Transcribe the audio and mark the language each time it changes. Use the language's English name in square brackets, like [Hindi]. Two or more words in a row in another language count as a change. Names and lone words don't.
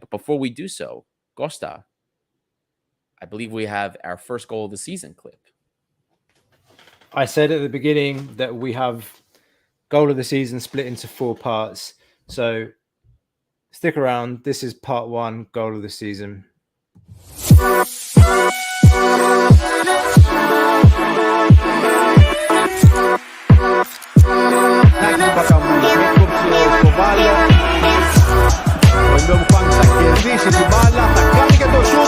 [English] But before we do so, Costa, I believe we have our first goal of the season clip. I said at the beginning that we have goal of the season split into 4 parts. So stick around. This is part 1, goal of the season. [Greek] Ο Ολυμπιακός θα κερδίσει την μπάλα, θα κάνει και το σούτ.